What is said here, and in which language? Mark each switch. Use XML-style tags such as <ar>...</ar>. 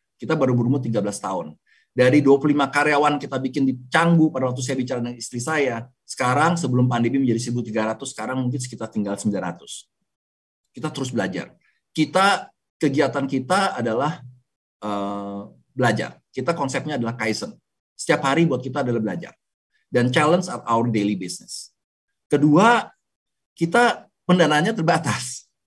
<id>Kita baru berumur 13 tahun. Dari 25 karyawan kita bikin di Canggu pada waktu saya bicara dengan istri saya, sekarang sebelum pandemi menjadi 1.300, sekarang mungkin sekitar tinggal 900. Kita terus belajar. Kegiatan kita adalah belajar. Kita konsepnya adalah Kaizen. Setiap hari buat kita adalah belajar.</id> <en>Dan challenge are our daily business.</en> <id>Kedua, kita pendananya terbatas.</id>